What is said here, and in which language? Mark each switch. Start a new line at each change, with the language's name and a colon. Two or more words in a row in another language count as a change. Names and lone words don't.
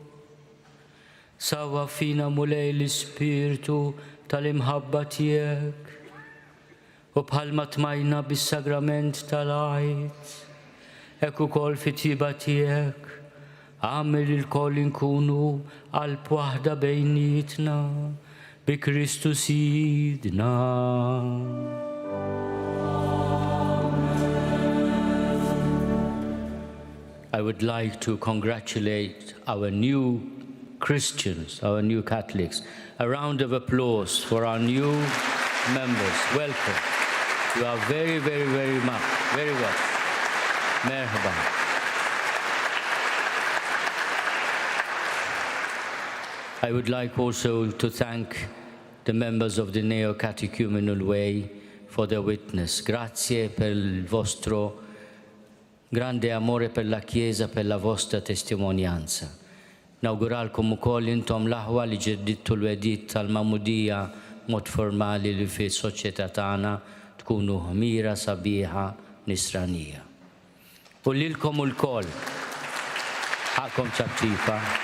Maltese: Sawa fina mulej l-ispirtu tal-imħabba tiegħek u bħalma tmajna bis-sagrament tal-għajt, hekk ukoll fit-tjiba tiegħek għamel il-koll inkunu qalb waħda bejnietna bi Kristu Sidna.
English: I would like to congratulate our new Christians, our new Catholics. A round of applause for our new members. Welcome. You are very, very, very much, very well. Merhaba. I would like also to thank the members of the Neo-Catechumenal Way for their witness.
Italian: Grazie per il vostro grande amore per la Chiesa, per la vostra testimonianza.
Maltese: Nawguralkom ukoll intom l-aħwa li ġeddittu l-wedit tal-Mamudija mod formali li fi soċjetà tagħna tkunu ħmira sabiħa nisranija. U lilkom ukoll ħakom ċabċifa.